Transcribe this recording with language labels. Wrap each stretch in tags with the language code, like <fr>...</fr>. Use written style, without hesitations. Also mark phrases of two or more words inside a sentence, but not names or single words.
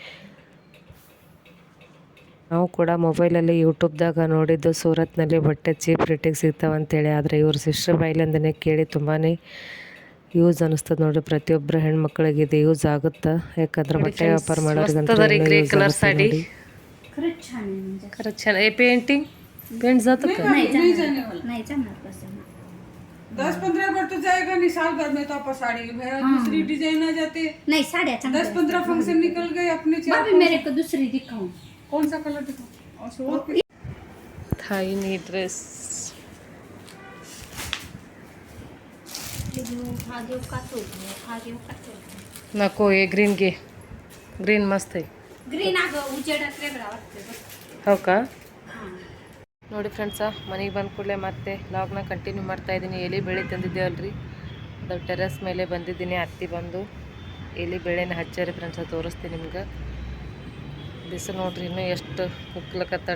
<kn>ನಾವು ಕೂಡ ಮೊಬೈಲಲ್ಲಿ ಯೂಟ್ಯೂಬ್ದಾಗ ನೋಡಿದ್ದು ಸೂರತ್ನಲ್ಲಿ ಬಟ್ಟೆ ಚೀಪ್ ರೇಟಿಗೆ ಸಿಗ್ತಾವಂತೇಳಿ. ಆದರೆ ಇವ್ರ ಸಿಸ್ಟರ್ ಬೈಲಿಂದನೇ ಕೇಳಿ ತುಂಬಾ ಯೂಸ್ ಅನ್ನಿಸ್ತದೆ ನೋಡಿರಿ. ಪ್ರತಿಯೊಬ್ಬರು ಹೆಣ್ಮಕ್ಳಿಗೆ ಇದು ಯೂಸ್ ಆಗುತ್ತೆ. ಯಾಕಂದ್ರೆ ಬಟ್ಟೆ ವ್ಯಾಪಾರ ಮಾಡೋರಿಗಂತ</kn> <mr>खरंच छान आहे. पेंटिंग पेंट जातं का? नहीं जाणार कसं</mr> <hi>10-15 बार तो जाएगा नहीं, साल भर में तो आप साड़ी दूसरी डिजाइन आ जाते.</hi> <mr>नहीं साड्या</mr> <hi>10-15 फंक्शन निकल गए अपने भाभी मेरे को दूसरी दिखाऊं. कौन सा कलर दिखाऊं?</hi> <mr>थाईनी ड्रेस नको. हे ग्रीन घे, ग्रीन मस्त आहे. ग्रीन अगं उजेडात वेगळा वाटतोय. हो का?</mr> <kn>ನೋಡಿ ಫ್ರೆಂಡ್ಸ, ಮನೆಗೆ ಬಂದ ಕೂಡಲೇ ಮತ್ತೆ ಲಾಗ್ನ ಕಂಟಿನ್ಯೂ ಮಾಡ್ತಾಯಿದ್ದೀನಿ. ಎಲೆ ಬೇಳೆ ತಂದಿದ್ದೇವಲ್ರಿ, ಅದು ಟೆರೆಸ್ ಮೇಲೆ ಬಂದಿದ್ದೀನಿ. ಅತ್ತಿ ಬಂದು ಎಲೆ ಬೇಳೆನ ಹಚ್ಚಾರಿ ಫ್ರೆಂಡ್ಸ, ತೋರಿಸ್ತೀನಿ ನಿಮ್ಗೆ. ಬಿಸಿಲು ನೋಡ್ರಿ ಇನ್ನೂ ಎಷ್ಟು ಕುಕ್ಲಕತ್ತ.</kn>